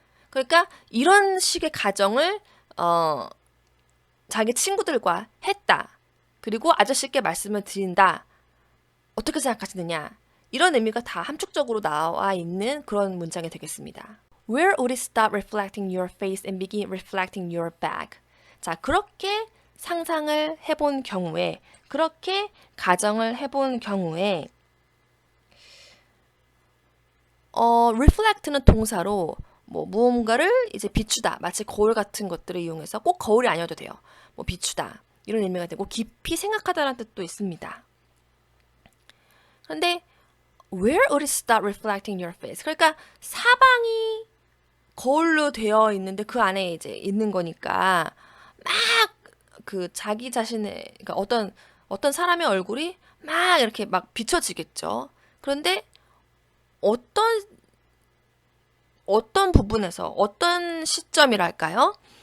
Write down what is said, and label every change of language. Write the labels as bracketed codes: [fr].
[ko] 그러니까 이런 식의 가정을 자기 친구들과 했다. 그리고 아저씨께 말씀을 드린다. 어떻게 생각하시느냐? 이런 의미가 다 함축적으로 나와 있는 그런 문장이 되겠습니다. [en] Where would it stop reflecting your face and begin reflecting your bag? [ko] 자, 그렇게 상상을 해본 경우에, 그렇게 가정을 해본 경우에 reflect는 동사로 무언가를 이제 비추다, 마치 거울 같은 것들을 이용해서 꼭 거울이 아니어도 돼요. 비추다 이런 의미가 되고 깊이 생각하다라는 뜻도 있습니다. 그런데 [en] where would it stop reflecting your face? [ko] 그러니까 사방이 거울로 되어 있는데 그 안에 이제 있는 거니까 막 그 자기 자신의 그러니까 어떤 사람의 얼굴이 막 이렇게 막 비춰지겠죠. 그런데 어떤 부분에서 어떤 시점이랄까요?